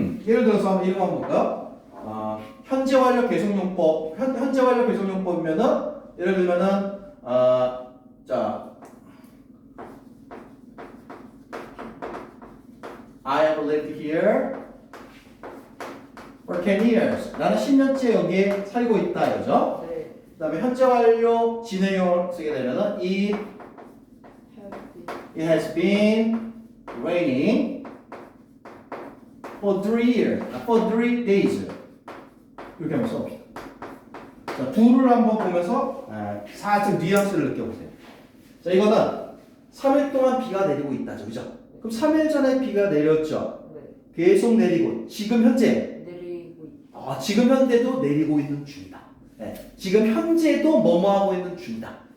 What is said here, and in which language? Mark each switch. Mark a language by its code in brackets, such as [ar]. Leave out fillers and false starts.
[ko] 예를 들어서 한번 이런 거 한번 볼까요? 현재 완료 계속용법, 현재 완료 계속용법이면은 예를 들면은 자, [en] I have lived here for 10 years. [ko] 나는 10년째 여기에 살고 있다, 이거죠? 네. 그 다음에 현재 완료 진행형을 쓰게 되면은 [en] it has been raining for 3 years, for 3 days. [ko] 이렇게 한번 써봅시다. 자, 둘을 한번 보면서 살짝 뉘앙스를 느껴보세요. 자, 이거는 3일 동안 비가 내리고 있다죠, 그죠? 그럼 3일 전에 비가 내렸죠? 네. 계속 내리고, 지금 현재? 내리고 있. 지금 현재도 내리고 있는 중이다. 네. 지금 현재도 뭐뭐 하고 있는 중이다.